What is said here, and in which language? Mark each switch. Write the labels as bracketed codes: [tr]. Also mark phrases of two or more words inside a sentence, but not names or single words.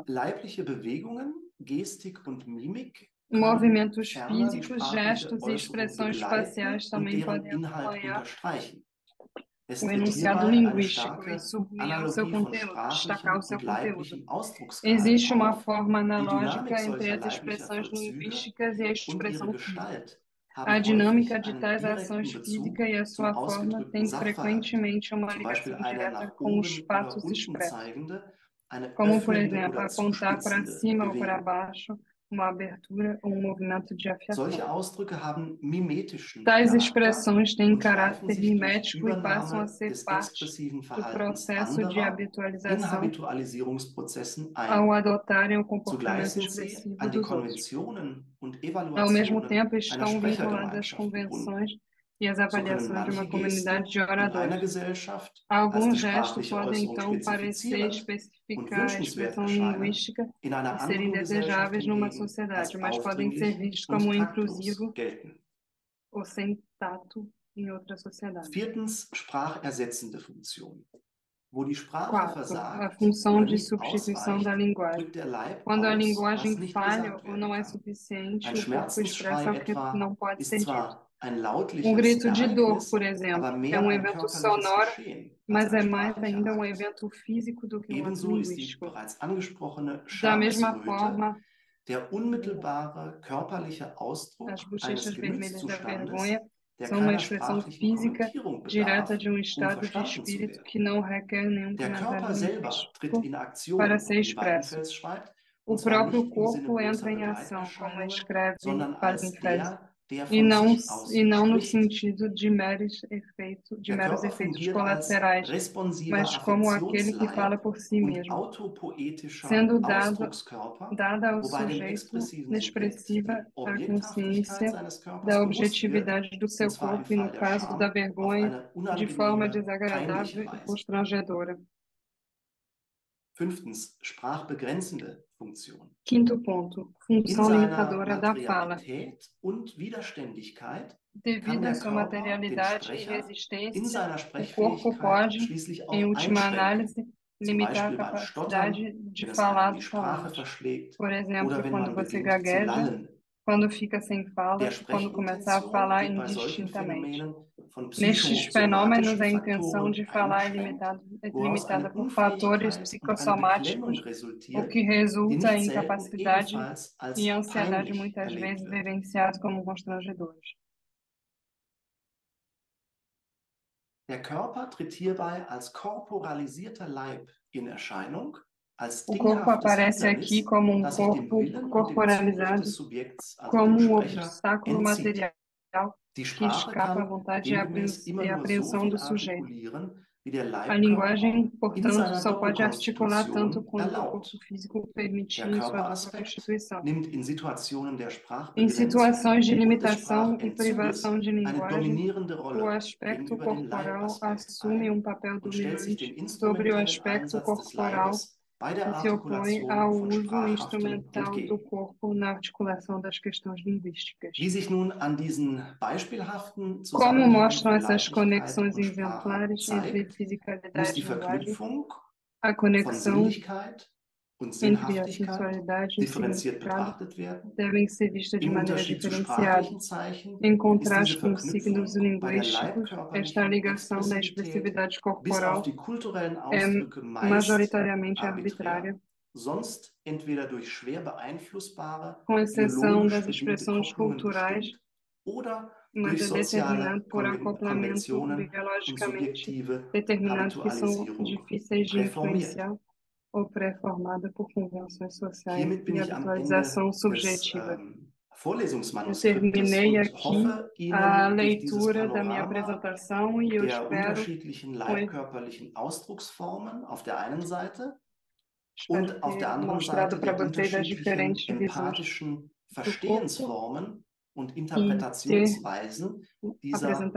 [de] Leibliche Bewegungen, Gestik und Mimik [pt] Movimentos [de] ferner die [pt] físicos, [de] sprachliche [pt] gestos e [de] Äußerung [pt] expressões [de] begleiten [pt] faciais [de] und [pt] também [de] deren [pt] podem [de] Inhalt [pt] acompanhar [de] unterstreichen. Es [pt] o [de] tritt [pt] enunciado [de] hierbei eine [pt] linguístico e [de] starke [pt] sublinhar o seu [de] Analogie von [pt] conteúdo, destacar [de] sprachlichem [pt] o seu [de] und [pt] conteúdo. [de] leiblichem Ausdrucksgehalt [pt] Existe uma [de] auf. [pt] forma [de] Die [pt] analógica [de] Dynamik [pt] entre [de] solcher [pt] as [de] leiblicher [pt] expressões [de] Vollzüge [pt] linguísticas e a [de] und ihre [pt] expressão física. [de] Gestalt [pt] A [de] haben [pt] dinâmica [de] häufig [pt] de [de] einen [pt] tais [de] direkten [pt] ações [de] Bezug [pt] física e a [de] zum [pt] sua forma [de] ausgedrückten [pt] têm [de] Sachverhalt, [pt] frequentemente uma [de] zum Beispiel [pt] ligação [de] eine [pt] direta [de] nach [pt] com os [de] oben oder [pt] fatos [de] unten [pt] expressos, [de] zeigende, eine [pt] como, por [de] öffnende [pt] exemplo, [de] oder [pt] apontar para [de] zuspitzende [pt] cima ou para [de] Bewegung. [pt] baixo, uma abertura ou um movimento de [de] Solche [pt] afiação. [de] Ausdrücke haben mimetischen [pt] Tais [de] Charakter [pt] expressões têm [de] und schleifen [pt] caráter [de] sich durch [pt] mimético e passam a [de] Übernahme [pt] ser [de] des [pt] parte [de] expressiven [pt] do [de] Verhaltens [pt] processo de [de] anderer in [pt] habitualização [de] Habitualisierungsprozessen [pt] ao [de] ein. [pt] adotarem o [de] Zugleich [pt] comportamento [de] sind sie [pt] expressivo [de] an die [pt] dos outros. [de] Konventionen und [pt] Ao mesmo [de] Evaluationen [pt] tempo, [de] einer [pt] estão vinculadas às [de] Sprechergemeinschaft gebunden. [pt] convenções e as [de] So können [pt] avaliações de uma [de] manche [pt] comunidade de [de] Gesten in einer [pt] oradores. [de] Gesellschaft als [pt] Algum [de] die [pt] gesto [de] sprachliche [pt] pode, [de] Äußerung [pt] então, parecer [de] spezifizierend und [pt] especificar a [de] wünschenswert [pt] expressão [de] erscheinen, [pt] linguística [de] in [pt] e [de] einer [pt] serem [de] anderen Gesellschaft [pt] desejáveis numa [de] hingegen [pt] sociedade, [de] als [pt] mas podem ser [de] aufdringlich [pt] vistos como [de] und taktlos [pt] inclusivo [de] gelten. [pt] ou sem tato em outra sociedade. [de] Viertens, sprachersetzende Funktion. Wo die Sprache [pt] 4. A [de] versagt [pt] função [de] oder [pt] de [de] nicht [pt] substituição da [de] ausreicht, [pt] linguagem. [de] drückt der Leib [pt] Quando a [de] aus, was [pt] linguagem [de] nicht [pt] falha [de] gesagt [pt] ou não [de] werden [pt] é [de] kann. [pt] suficiente, [de] Ein [pt] o corpo expressa [de] Schmerzensschrei [pt] o que [de] etwa [pt] não pode [de] ist [pt] ser dito. [de] zwar ein [pt] Um [de] lautliches [pt] grito de dor, por [de] Ereignis, [pt] exemplo, [de] aber [pt] é [de] mehr [pt] um [de] ein [pt] evento [de] körperliches [pt] sonoro, [de] Geschehen als [pt] mas [de] ein [pt] é mais [de] sprachlicher [pt] ainda um [de] Akt. [pt] evento físico do que um ato [de] Ebenso ist die [pt] linguístico. [de] bereits angesprochene [pt] Da mesma [de] Schamesröte [pt] forma, [de] der unmittelbare körperliche [pt] as [de] Ausdruck [pt] bochechas [de] eines [pt] vermelhas da [de] Gemütszustandes, [pt] vergonha [de] der [pt] são uma [de] keiner [pt] expressão [de] sprachlichen [pt] física [de] Kommentierung [pt] direta [de] bedarf, [pt] de um estado de [de] verstanden zu [pt] espírito [de] werden. [pt] que não requer nenhum [de] Der [pt] comentário [de] Körper selber tritt [pt] linguístico [de] in [pt] para [de] Aktion, [pt] ser [de] wie [pt] expresso. [de] Weidenfels schreibt, [pt] O [de] und zwar [pt] próprio [de] nicht im Sinne [pt] corpo [de] bloßer [pt] entra em ação, como [de] Begleiterscheinungen, [pt] escreve [de] sondern als [pt] Weidenfels, [de] der [pt] e [de] von [pt] não, [de] sich aus [pt] e não no [de] spricht. [pt] sentido de [de] Der [pt] meros [de] Körper [pt] efeitos [de] fungiert als [pt] colaterais, [de] responsiver [pt] mas como aquele que fala [de] Affektionsleib [pt] por si [de] und [pt] mesmo, [de] autopoetischer [pt] sendo [de] Ausdruckskörper, [pt] dada ao [de] wobei dem [pt] sujeito [de] expressiven Subjekt [pt] expressiva [de] die [pt] a [de] Objekthaftigkeit [pt] consciência [de] seines Körpers [pt] da [de] bewusst wird, [pt] objetividade do [de] und [pt] seu [de] zwar im [pt] corpo e, no [de] Fall der [pt] caso da [de] Scham auf [pt] vergonha, [de] eine [pt] de forma [de] unangenehme, peinliche [pt] desagradável e [de] Weise. [pt] constrangedora. [de] Fünftens, sprachbegrenzende Funktion. [pt] Quinto ponto, [de] In [pt] função [de] seiner [pt] limitadora da fala. [de] Materialität und Widerständigkeit kann [pt] Devido à [de] der [pt] sua [de] Körper den [pt] materialidade e [de] Sprecher in [pt] resistência, [de] seiner [pt] o corpo [de] Sprechfähigkeit [pt] pode, [de] schließlich [pt] em [de] auch [pt] última [de] einschränken. [pt] análise, [de] Zum [pt] limitar a [de] Beispiel beim Stottern, [pt] capacidade de [de] wenn es einem [pt] falar [de] die [pt] do [de] Sprache [pt] falante. [de] verschlägt [pt] Por [de] oder [pt] exemplo, [de] wenn [pt] quando [de] man [pt] você [de] beginnt zu [pt] gagueja, [de] lallen. [pt] quando fica sem [de] Der [pt] fala e quando começar a [de] Sprechintention [pt] falar [de] wird bei solchen [pt] indistintamente. [de] Phänomenen von [pt] Nestes fenômenos, [de] psychosomatischen [pt] a intenção [de] Faktoren [pt] de falar [de] eingeschränkt, [pt] é [de] woraus [pt] limitada [de] eine [pt] por fatores [de] Unfähigkeit und eine Beklemmung [pt] psicossomáticos, o [de] resultiert, [pt] que [de] die [pt] resulta [de] nicht [pt] em [de] selten [pt] incapacidade [de] ebenfalls [pt] e [de] als [pt] ansiedade, [de] peinlich [pt] muitas [de] erlebt [pt] vezes [de] wird. [pt] vivenciados como constrangedores. [de] Der Körper tritt hierbei als korporalisierter Leib in Erscheinung, als [pt] O corpo [de] dinghaftes [pt] aparece aqui [de] Hindernis, [pt] como [de] das sich dem [pt] corpo [de] Willen und dem Zugriff [pt] corporalizado, [de] des Subjekts, also [pt] como [de] dem Sprecher, [pt] obstáculo [de] entzieht. [pt] material [de] Die [pt] que [de] Sprache [pt] escapa à [de] kann [pt] vontade [de] demgemäß immer [pt] e [de] nur so [pt] apreensão [de] viel [pt] do sujeito. [de] artikulieren, wie der [pt] A [de] Leibkörper [pt] linguagem, [de] in [pt] portanto, [de] seiner [pt] só pode articular tanto [de] Doppelkonstitution [pt] quanto o corpo [de] erlaubt. [pt] físico [de] Der [pt] permitir em sua dupla [de] Körperaspekt [pt] constituição. [de] nimmt in Situationen der [pt] Em [de] Sprachbegrenzung [pt] situações de [de] und des [pt] limitação e privação [de] Sprachentzuges [pt] de [de] eine [pt] linguagem, [de] dominierende [pt] o [de] Rolle [pt] aspecto [de] gegenüber den [pt] corporal [de] Leibaspekt [pt] assume [de] ein [pt] papel [de] und stellt sich [pt] dominante [de] dem [pt] sobre o [de] instrumentellen [pt] aspecto [de] Einsatz des [pt] corporal [de] Leibes bei der [pt] e se opõe [de] Artikulation [pt] ao [de] von [pt] uso [de] Sprachhaftem [pt] instrumental do [de] entgegen. [pt] corpo na articulação das questões linguísticas. [de] Wie sich nun an diesen beispielhaften [pt] Como [de] Zusammenhängen [pt] mostram [de] von [pt] essas [de] Leiblichkeit [pt] conexões [de] und Sprache [pt] exemplares entre [de] zeigt, muss [pt] fisicalidade [de] die [pt] e linguagem, [de] Verknüpfung [pt] a [de] von [pt] conexão [de] Sinnlichkeit und [pt] entre a [de] Sinnhaftigkeit [pt] sensualidade e [de] differenziert [pt] significado [de] betrachtet werden. [pt] devem ser vistas de [de] Im [pt] maneira [de] Unterschied zu [pt] diferenciada. [de] sprachlichen Zeichen [pt] Em [de] ist diese [pt] contraste com os signos [de] Verknüpfung bei der [pt] linguísticos, esta [de] leibkörperlichen [pt] ligação na [de] Expressivität [pt] expressividade [de] bis auf [pt] corporal [de] die kulturellen [pt] é [de] Ausdrücke meist [pt] majoritariamente [de] arbiträr, [pt] arbitrária, [de] sonst entweder durch schwer beeinflussbare, [pt] com exceção [de] biologisch [pt] das [de] bedingte [pt] expressões [de] Kopplungen [pt] culturais, [de] bestimmt oder [pt] mas [de] durch [pt] é [de] soziale [pt] determinado por acoplamento [de] Konventionen und [pt] biologicamente [de] subjektive [pt] determinado que são [de] Habitualisierung [pt] difíceis de [de] präformiert. [pt] influenciar ou pré-formada por convenções sociais [de] Hiermit bin [pt] e [de] ich am Ende [pt] habitualização [de] des [pt] subjetiva. Eu [de] Vorlesungsmanuskriptes [pt] terminei [de] und [pt] aqui [de] hoffe, [pt] a [de] Ihnen durch dieses [pt] leitura da minha [de] Panorama [pt] apresentação e eu [de] der [pt] espero, [de] unterschiedlichen leibkörperlichen Ausdrucksformen auf der einen Seite [pt] espero [de] und auf der [pt] ter [de] anderen [pt] mostrado [de] Seite [pt] para [de] der [pt] vocês as [de] unterschiedlichen [pt] diferentes visões [de] empathischen [pt] do corpo [de] Verstehensformen und [pt] e ter [de] Interpretationsweisen dieser